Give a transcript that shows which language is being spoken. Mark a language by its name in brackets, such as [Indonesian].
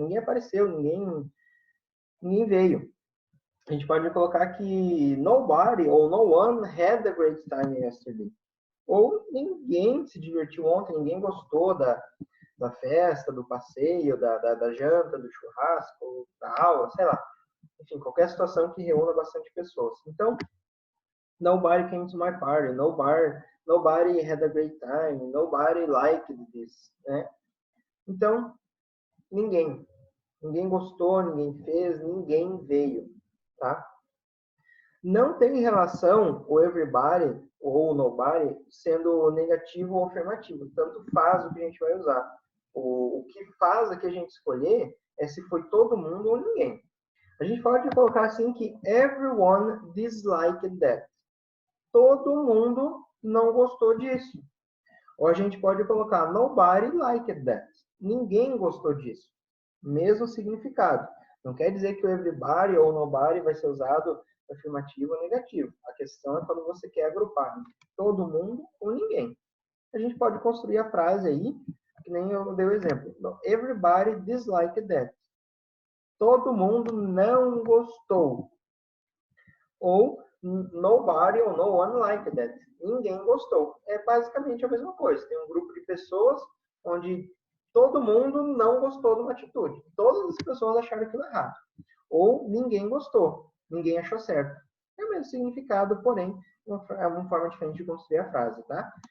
[Portuguese] Ninguém apareceu, ninguém veio. A gente pode colocar que [English] nobody ou no one had a great time yesterday. [Portuguese] Ou ninguém se divertiu ontem, ninguém gostou da festa, do passeio, da janta, do churrasco, da aula, sei lá. Enfim, qualquer situação que reúna bastante pessoas. [English] Então, nobody came to my party, nobody had a great time, nobody liked this, né? [Portuguese] Então, ninguém. Ninguém gostou, ninguém fez, ninguém veio, tá? Não tem relação o everybody ou o nobody sendo negativo ou afirmativo. Tanto faz o que a gente vai usar. O que faz a que a gente escolher é se foi todo mundo ou ninguém. A gente pode colocar assim que [English] everyone disliked that. [Portuguese] Todo mundo não gostou disso. Ou a gente pode colocar [English] nobody liked that. [Portuguese] Ninguém gostou disso. Mesmo significado. Não quer dizer que o everybody ou nobody vai ser usado afirmativo ou negativo. A questão é quando você quer agrupar todo mundo ou ninguém. A gente pode construir a frase aí, que nem eu dei o exemplo. [English] Everybody disliked that. [Portuguese] Todo mundo não gostou. [English] Ou nobody ou no one liked that. [Portuguese] Ninguém gostou. É basicamente a mesma coisa. Tem um grupo de pessoas onde todo mundo não gostou de uma atitude. Todas as pessoas acharam aquilo errado. Ou ninguém gostou. Ninguém achou certo. É o mesmo significado, porém, é uma forma diferente de construir a frase, tá?